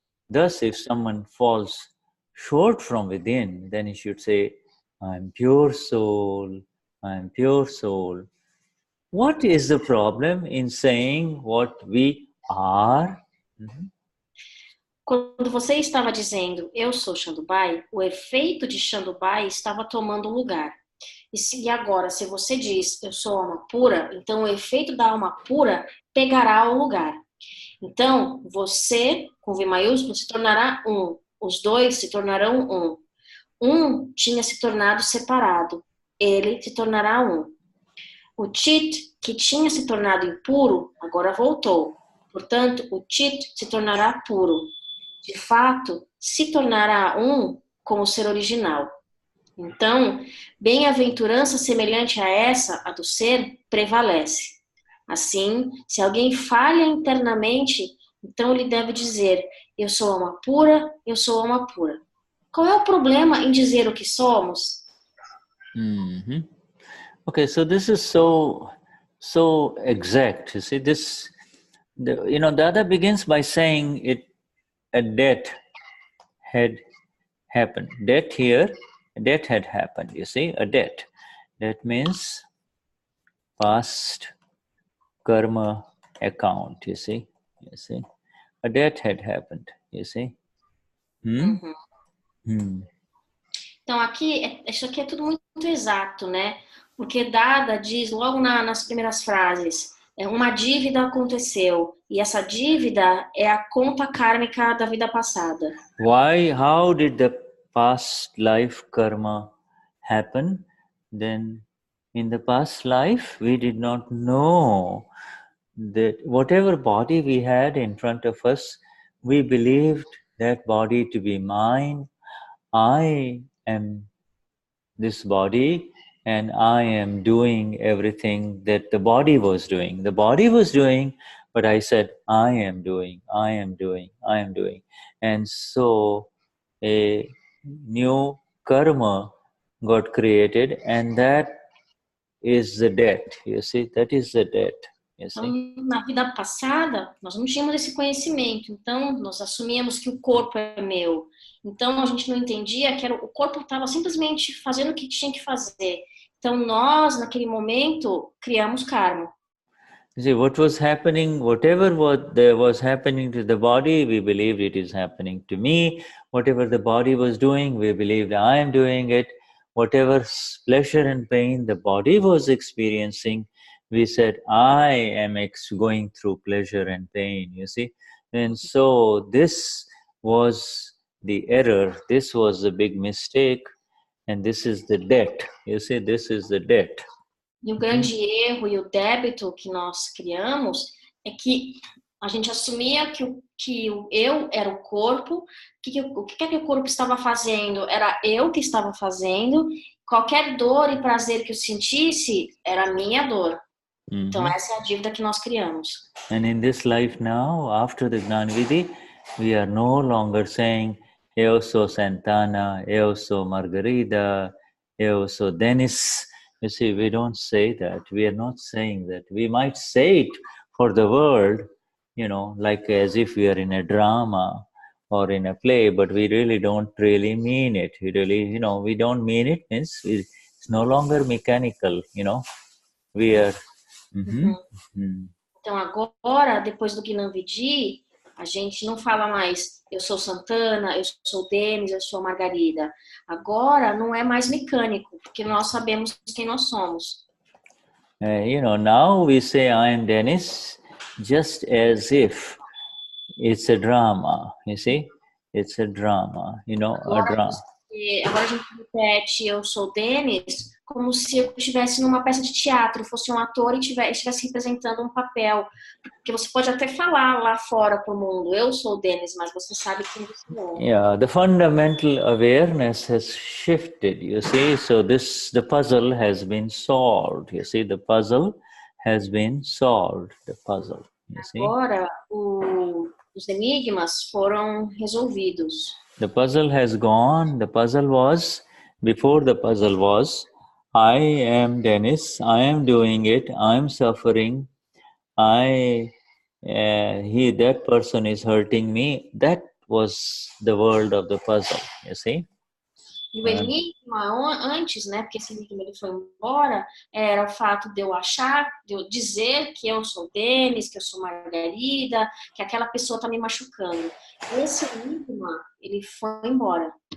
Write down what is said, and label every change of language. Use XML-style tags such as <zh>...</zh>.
<en>Thus, if someone falls short from within, then he should say, I am pure soul, I am pure soul. What is the problem in saying what we are?</en> <pt>Quando você estava dizendo, eu sou Chandubhai, o efeito de Chandubhai estava tomando lugar. E agora, se você diz, eu sou alma pura, então o efeito da alma pura pegará o lugar. Então, você, com V maiúsculo, se tornará um. Os dois se tornarão um. Um tinha se tornado separado. Ele se tornará um. O chit, que tinha se tornado impuro, agora voltou. Portanto, o chit se tornará puro. De fato, se tornará um com o ser original. Então, bem-aventurança semelhante a essa, a do ser, prevalece. Assim, se alguém falha internamente, então ele deve dizer, eu sou alma pura, eu sou alma pura. Qual é o problema em dizer o que somos? Mm-hmm.</pt> <en>Okay, so this is so exact. You see, the other begins by saying a death had happened. Death here, a death had happened. You see, a death. That means past karma account. You see, a death had happened. You see.</en> <pt>Então aqui, isso aqui é tudo muito exato, né? Porque Dada diz logo nas primeiras frases, uma dívida aconteceu, e essa dívida é a conta kármica da vida passada.</pt> <en>How did the past life karma happen? Then in the past life, we did not know that whatever body we had in front of us, we believed that body to be mine. I am this body, and I am doing everything that the body was doing. The body was doing, but I said, I am doing, I am doing, I am doing. And so a new karma got created, and that is the debt. You see, that is the debt. You see?</en> <pt>Então, na vida passada, nós não tínhamos esse conhecimento. Então, nós assumíamos que o corpo é meu. Então, a gente não entendia que o corpo estava simplesmente fazendo o que tinha que fazer. Então, nós, naquele momento, criamos karma.</pt> <en>You see, what was happening, whatever was happening to the body, we believed it is happening to me. Whatever the body was doing, we believed I am doing it. Whatever pleasure and pain the body was experiencing, we said, I am going through pleasure and pain, you see. And so this was the error, this was the big mistake, and this is the debt. You see, this is the debt.</en> <pt>E o grande erro e o débito que nós criamos é que a gente assumia que o eu era o corpo, o que o corpo estava fazendo era eu que estava fazendo, qualquer dor e prazer que eu sentisse era a minha dor. Então essa é a dívida que nós criamos.</pt> <en>And in this life now, after the Gnani Vidhi, we are no longer saying,</en> <pt>eu sou Santana, eu sou Margarida, eu sou Dennis.</pt> <en>You see, we don't say that. We are not saying that. We might say it for the world, you know, like as if we are in a drama or in a play, but we really don't really mean it. We really, you know, we don't mean it, means it's no longer mechanical, you know. We are...</en> <pt>Então agora, depois do Gnani Vidhi, a gente não fala mais eu sou Santana, eu sou Denis, eu sou Margarida. Agora não é mais mecânico, porque nós sabemos quem nós somos.</pt> <en>You know, now we say I am Dennis just as if it's a drama, you see? It's a drama, you know, a drama.</en> <pt>Agora a gente repete eu sou Denis como se eu estivesse numa peça de teatro, fosse um ator e estivesse representando um papel. Porque você pode até falar lá fora pro mundo, eu sou Denis, mas você sabe quem você é.</pt> <en>Yeah, the fundamental awareness has shifted, you see. So the puzzle has been solved, you see. The puzzle has been solved, the puzzle, you see.</en> <pt>Agora, os enigmas foram resolvidos.</pt> <en>The puzzle has gone. The puzzle was, before the puzzle was, I am Dennis, I am doing it, I am suffering, that person is hurting me. That was the world of the puzzle, you see.</en> <pt>E o enigma antes, né, porque esse enigma ele foi embora, era o fato de eu achar, de eu dizer que eu sou Denis, que eu sou Margarida, que aquela pessoa está me machucando. Esse enigma, ele foi embora.</pt>